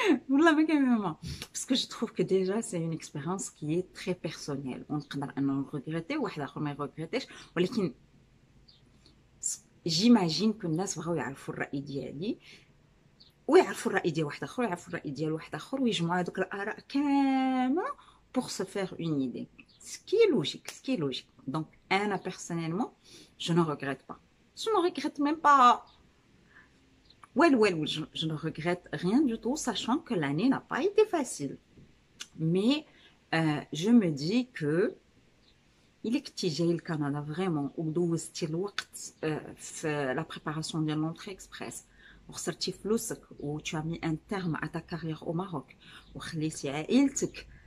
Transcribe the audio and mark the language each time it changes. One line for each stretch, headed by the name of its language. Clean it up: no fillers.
French: Parce que je trouve que déjà, c'est une expérience qui est très personnelle. On peut regretter, ou regretter, mais j'imagine que
Arabic: الناس بغاو يعرفوا الرأي ديالي ويعرفوا الرأي ديال واحد اخر ويعرفوا الرأي ديال واحد اخر ويجمعوا هذوك الآراء كاملة
French: pour se faire une idée. Ce qui est logique, ce qui est logique. Donc, Anna, personnellement, je ne regrette pas. Je ne regrette même pas. Je ne regrette rien du tout, sachant que l'année n'a pas été facile. Mais je me dis que il est que tu جاي le Canada vraiment
Arabic: ودوزتي الوقت في
French: la préparation de l'entrée express
Arabic: وخسرتي فلوسك و
French: tu as mis un terme à ta carrière au Maroc
Arabic: وخليتي عائلتك.